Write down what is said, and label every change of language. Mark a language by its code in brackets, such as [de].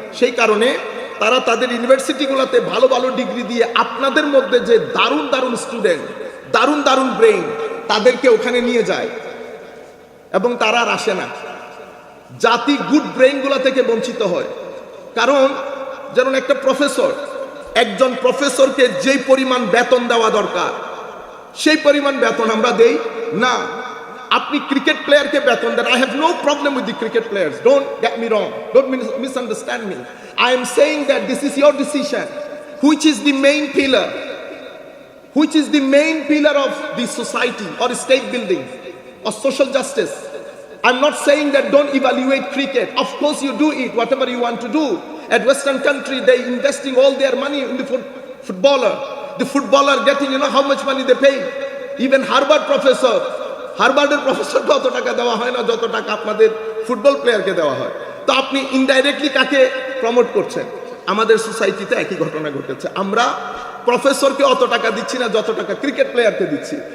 [bn] সেই কারণে তারা তাদের ইউনিভার্সিটিগুলোতে ভালো ভালো ডিগ্রি দিয়ে আপনাদের মধ্যে যে দারুণ দারুণ স্টুডেন্ট, দারুণ দারুণ ব্রেইন, তাদেরকে ওখানে নিয়ে যায় এবং তারা আর আসে না। জাতি গুড ব্রেইনগুলো থেকে বঞ্চিত হয়। কারণ যেমন একটা প্রফেসর, একজন প্রফেসরকে যেই পরিমাণ বেতন দেওয়া দরকার সেই পরিমাণ বেতন আমরা দেই না। আপনি ক্রিকেট প্লেয়ারকে বেতন দেন। [en] I have no problem with the cricket players. Don't get me wrong. Don't misunderstand me. I am saying that this is your decision. Which is the main pillar? Which is the main pillar of the society or state building or social justice? I'm not saying that don't evaluate cricket. Of course you do it, whatever you want to do. At Western country, they investing all their money in the footballer. The footballer getting, you know how much money they pay. Even Harvard professor, [bn] হার্ভার্ডের প্রফেসরকে অত টাকা দেওয়া হয় না যত টাকা আপনাদের football প্লেয়ারকে দেওয়া হয়। তো আপনি ইনডাইরেক্টলি কাকে প্রমোট করছেন? আমাদের সোসাইটিতে একই ঘটনা ঘটেছে। আমরা প্রফেসরকে অত টাকা দিচ্ছি না যত টাকা ক্রিকেট প্লেয়ারকে দিচ্ছি।